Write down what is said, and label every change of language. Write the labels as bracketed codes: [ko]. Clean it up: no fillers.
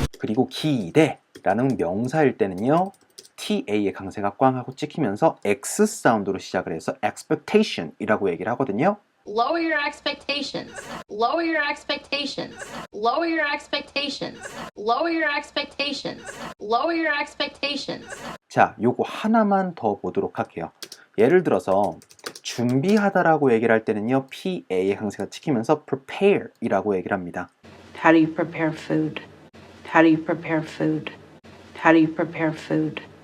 [ko] 그리고 기대라는 명사일 때는요. TA의 강세가 꽝하고 찍히면서 X 사운드로 시작을 해서 expectation이라고 얘기를 하거든요. [en] Lower your expectations. Lower your expectations. Lower your expectations. Lower your expectations. Lower your expectations. [ko] 자, 요거 하나만 더 보도록 할게요. 예를 들어서 준비하다라고 얘기를 할 때는요. PA의 강세가 찍히면서 prepare이라고 얘기를 합니다. [en] How do you prepare food? How do you prepare food? How do you prepare food?